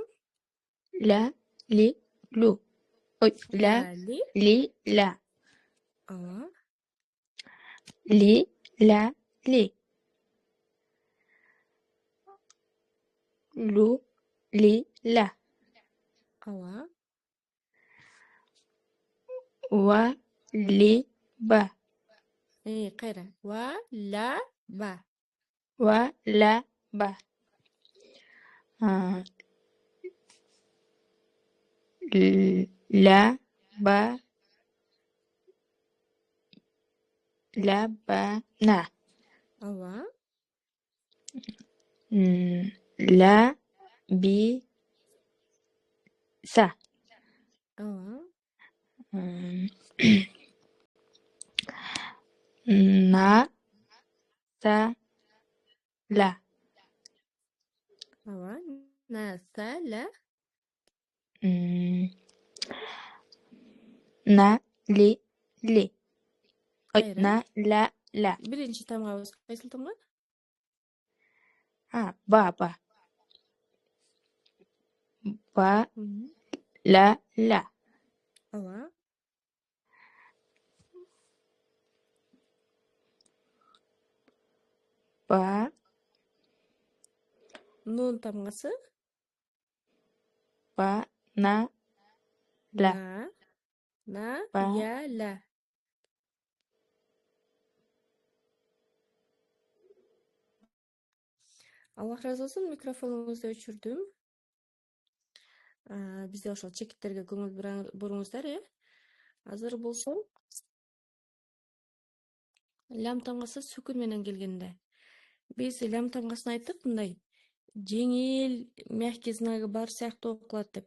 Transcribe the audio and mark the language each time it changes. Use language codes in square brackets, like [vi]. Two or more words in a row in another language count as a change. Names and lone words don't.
[ky] Ла, ли, лу. Ой, ла, Ли. ли, ла. Ага. Ли, ла, ли. Лу, ли, ла. Ага. Ва, ли, ба. Кайра. Ва, ла, ба. Ва, ла, ба. А, ла, ба, ла, ба, на. Ага. Ла, би, са. Ага. На, са, ла. Ага. На, са, ла. На, ли, ли. Ой, Кайра. на, ла, ла. Биринчи тамгабыз кайсыл тамга? Ба. Ба, Мгм. ла, ла. Ага. Ба, Нун тамгасы? ба, на, ла. На, Ба, я, ла. Аллах разы болсун, микрофонуңузду өчүрдүм. Бизде ошол чекиттерге көңүл буруңуздар, Азыр болсо лям тамгасы сүкүн менен келгенде. Биз лям тамгасын айттык мындай жеңил, [ru] мягкий знагы [ky] бар сыяктуу окулат деп.